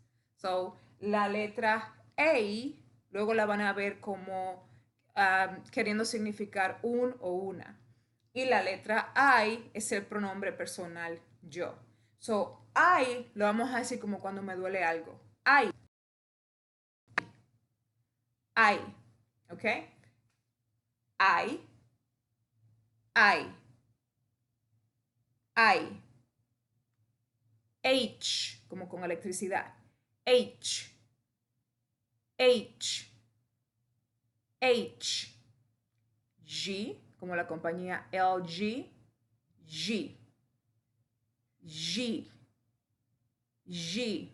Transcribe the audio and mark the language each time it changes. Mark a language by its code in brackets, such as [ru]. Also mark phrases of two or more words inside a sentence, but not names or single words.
[es] So, la letra A, luego la van a ver como queriendo significar un o una. Y la letra I es el pronombre personal yo. So, I lo vamos a decir como cuando me duele algo. I, ¿ok? I, I, I. H, como con electricidad. H, H, H. G, como la compañía LG, G, G, G.